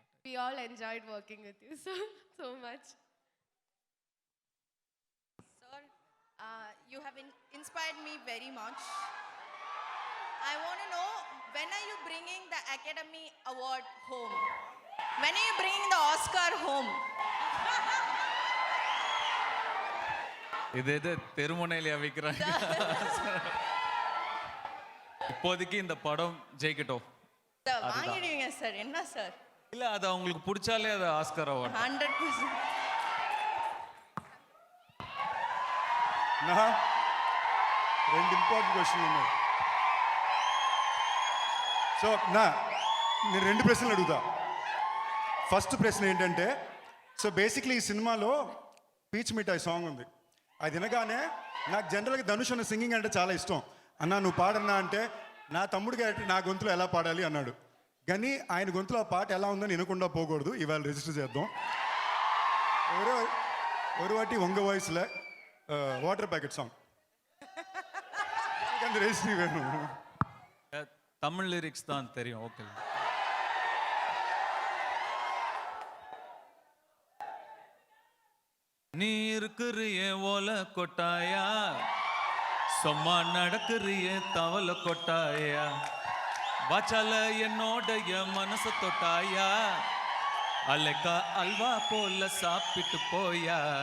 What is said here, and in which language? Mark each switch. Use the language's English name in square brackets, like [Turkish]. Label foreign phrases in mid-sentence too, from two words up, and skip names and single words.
[English] We all enjoyed working with you so much. Sir, you have inspired me very much. I want to know, when are you bringing the Academy Award home? When are you bringing the Oscar home? [Tamil] இது தெருமுனையில வைக்கிறாங்க. இப்போதைக்கு இந்த படம் ஜெயிக்கட்டும். Sir, வாங்கிடுவீங்க சார். என்ன சார்? இல்ல, அது அவங்களுக்கு பிடிச்சாலே அது ஆஸ்கர் அவார்ட். 100%. [Telugu] నా 2 [English] important questions [Telugu] ఉన్నాయి. సో నేను 2 ప్రశ్నలు అడుగుతా. ఫస్ట్ ప్రశ్న ఏంటంటే, [English] so basically [Telugu] ఈ సినిమాలో పీచ్ మిఠాయి సాంగ్ ఉంది. అది వినగానే నాకు జనరల్గా ధనుష్ అన్న సింగింగ్ అంటే చాలా ఇష్టం. అన్నా నువ్వు పాడన్నా అంటే నా తమ్ముడికి నా గొంతులో ఎలా పాడాలి అన్నాడు. కానీ ఆయన గొంతులో ఆ పాట ఎలా ఉందని వినకుండా పోకూడదు. ఇవాళ రిజిస్టర్ చేద్దాం. [Tamil] ஒரு வாட்டி உங்கள் வாய்ஸில் வாட்டர் பேக்கெட் சாங் அந்த ரெஜிஸ்ட்ரி வேணும். தமிழ் லிரிக்ஸ் தான் தெரியும். ஓகே. நீ இருக்கிறிய ஓலை கொட்டாயா, சும்மா நடக்கிறிய தவளை கொட்டாயா, வாச்சால என்னோடைய மனசு தொட்டாயா, அலைக்கா அல்வா போல சாப்பிட்டு போயா,